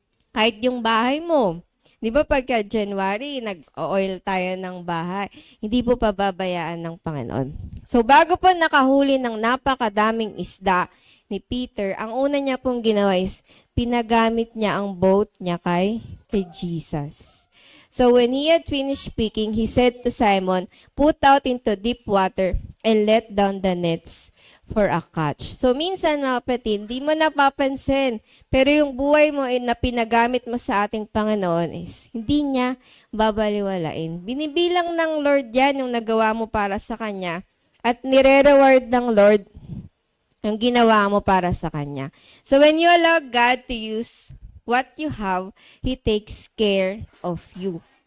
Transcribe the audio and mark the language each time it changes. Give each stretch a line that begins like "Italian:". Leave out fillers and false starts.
Filipino: Kahit yung bahay mo, di ba pagka January, nag-oil tayo ng bahay, hindi po pababayaan ng Panginoon. So bago po nakahuli ng napakadaming isda ni Peter, ang una niya pong ginawa is, pinagamit niya ang boat niya kay Jesus.
English: So when he had finished speaking, he said to Simon, "Put out into deep water and let down the nets for a catch."
Filipino: So minsan mga kapatid, di mo napapansin, pero yung buhay mo na pinagamit mo sa ating Panginoon is, hindi niya babaliwalain. Binibilang ng Lord yan yung nagawa mo para sa Kanya, at nire-reward ng Lord yung ginawa mo para sa Kanya.
English: So when you allow God to use what you have, He takes care of you.